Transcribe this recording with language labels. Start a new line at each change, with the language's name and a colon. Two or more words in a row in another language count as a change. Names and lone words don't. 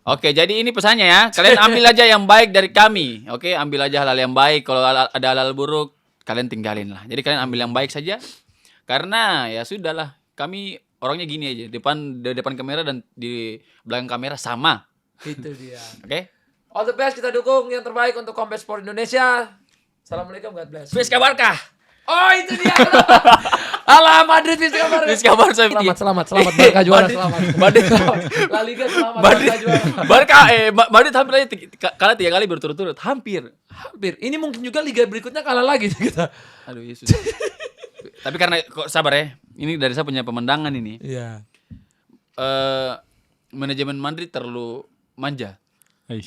Indonesian: Oke, jadi ini pesannya ya. Kalian ambil aja yang baik dari kami. Oke, ambil aja hal-hal yang baik. Kalau ada hal-hal buruk, kalian tinggalin lah. Jadi kalian ambil yang baik saja. Karena ya sudahlah, kami orangnya gini aja. Di depan kamera dan di belakang kamera sama. Itu dia. Oke?
English: All the best,
Indonesian: kita dukung yang terbaik untuk Combat Sport Indonesia. Assalamualaikum,
English: God bless.
Catalan: Fiska Barkah.
Indonesian: Oh itu dia.
Catalan: Alah Madrid Fiska Barca. Fiska Barca.
Indonesian: Selamat Barca juara, selamat. Madrid. La Liga selamat Madrid. Barca juara. Barca Madrid hampir aja kalah 3 kali berturut-turut. Hampir. Hampir. Ini mungkin juga liga berikutnya kalah lagi kita. Aduh, Yesus. Tapi karena kok sabar ya. Ini dari saya punya pemandangan ini. Iya. Manajemen Madrid terlalu manja. Eish.